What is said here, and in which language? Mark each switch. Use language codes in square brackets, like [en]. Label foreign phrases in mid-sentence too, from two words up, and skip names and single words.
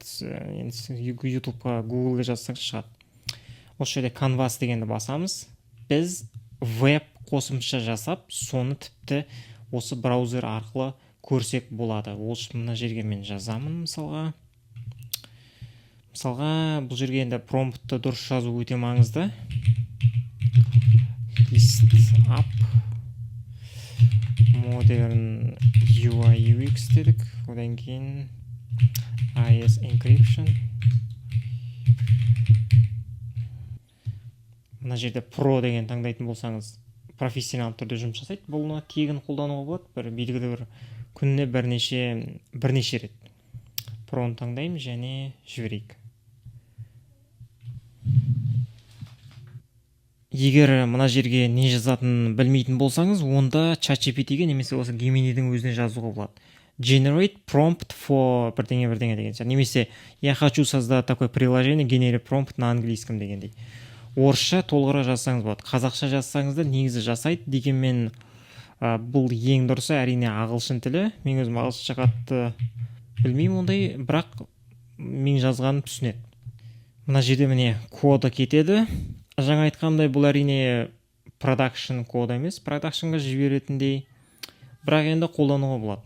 [kk] Енді YouTube'ға, Google'ға жазсаңыз шығады. Осы жерде Canvas дегенді басамыз. Біз веб қосымша жасап, соны тіпті осы браузер арқылы көрсек болады. Ол үшін мына жерге мен жазамын мысалға. Бұл жерге енді промптты дұрыс жазу өте маңызды. [en] List up modern UI UX дедік. [kk] Одан кейін [en] IS encryption. [kk] Мына жерде Pro деген таңдайтын болсаңыз, профессионал түрде жұмыс жасайды. Бұны тегін қолдануға болады. Белгілі бір күніне бірнеше рет. Pro'ны таңдаймыз және жіберейік. Егер мына жерге не жазатынын білмейтін болсаңыз, онда ChatGPT-ге немесе осы Gemini'дің өзіне жазуға болады. [en] Generate prompt for [kk] бірдеңе деген. Немесе [ru] я хочу создать такое приложение, [en] generate prompt [ru] на английском дегендей. [kk] Орысша толығырақ жазсаңыз болады. Қазақша жазсаңыз да негізі жасайды. Дегенмен бұл ең дұрысы әрине ағылшын тілі. Мен өзім ағылшынша қатты білмеймін ондай, бірақ мен жазғаным түсінеді. Мына жерде міне коды кетеді. Жаңа айтқандай, бұл әрине продакшн кода емес, продакшнға жіберетіндей, бірақ енді қолдануға болады.